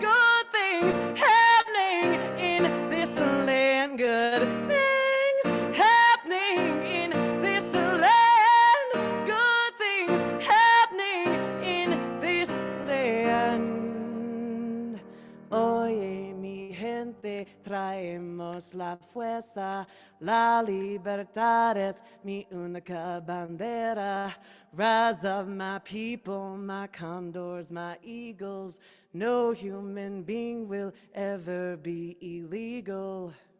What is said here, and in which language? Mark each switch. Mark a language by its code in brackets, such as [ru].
[en] Good things happening in this land. Good things happening in this land. Good things happening in this land. [es] Oye, mi gente, traemos la fuerza. La libertad es mi única bandera. [en] Rise up, my people, my condors, my eagles. No human being will ever be illegal.